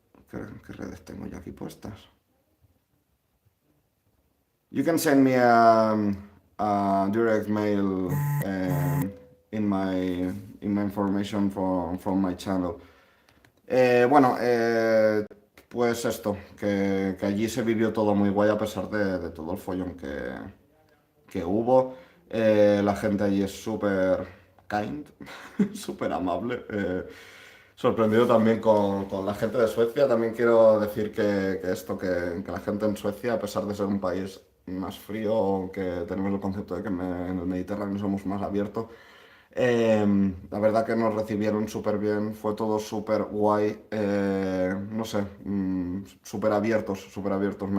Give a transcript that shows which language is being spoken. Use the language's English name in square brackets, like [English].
[Spanish] ¿Qué redes tengo yo aquí puestas? [English] You can send me a direct mail in my information from my channel. [Spanish] Bueno, pues esto, que allí se vivió todo muy guay a pesar de todo el follón que hubo. La gente allí es súper kind, súper amable. Sorprendido también con la gente de Suecia. También quiero decir que esto, que la gente en Suecia, a pesar de ser un país más frío, que tenemos el concepto de que en el Mediterráneo somos más abiertos, la verdad que nos recibieron súper bien, fue todo súper guay, no sé, súper abiertos, súper abiertos.